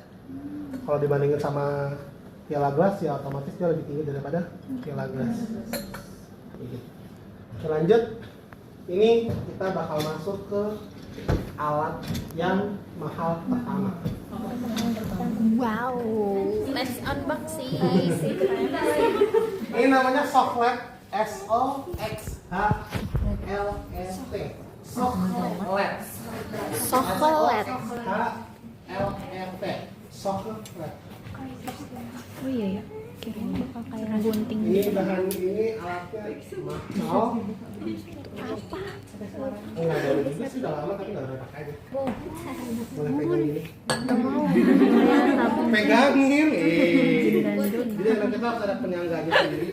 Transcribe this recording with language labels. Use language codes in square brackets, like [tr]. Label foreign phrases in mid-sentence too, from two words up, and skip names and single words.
[id] Kalau dibandingin sama piala gelas ya otomatis dia lebih tinggi daripada piala gelas. Gitu. Oke, lanjut. Ini kita bakal masuk ke alat yang mahal pertama. Wow. [en] Let's unboxing. [id] Ini namanya Soxhlet, S-O-X-H-L-E-T. Soxhlet. Soxhlet. S-O-X-H-L-E-T. Soxhlet. Oh iya ya. Kirain bakal kayak gunting. Ini bahan ini alatnya mahal. Apa? Enggak dari juga sih, udah lama tapi nggak pernah pakai aja. Boleh pegang ini. Pegangin, Jadi emang kita harus ada penyangganya sendiri.